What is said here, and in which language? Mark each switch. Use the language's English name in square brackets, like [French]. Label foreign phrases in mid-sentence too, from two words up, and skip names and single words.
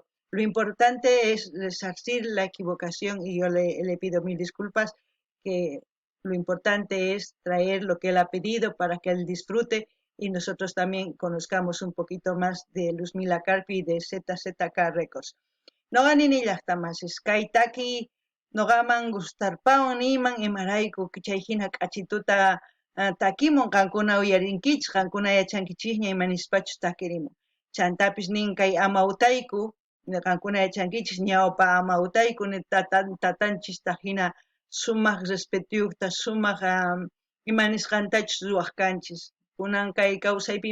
[Spanish] Lo importante es resarcir la equivocación y yo le pido mil disculpas, que lo importante es traer lo que él ha pedido para que él disfrute y nosotros también conozcamos un poquito más de Luzmila Carpi y de ZZK Records. [Quechua] Noqani llaqtamasis kaytaki noqaman gustarpawan niman imarayku chayhina k'achituta takimun qankuna uyarinkichis qankuna yachankichikña imanispachu takirimun chantapis nin kay amautayku qankuna yachankichis ñawpa amautayku tatanchista hina sumaq respetuyuqta sumaq imanisqantachus ruwaq kanchis kunan kay kawsaypi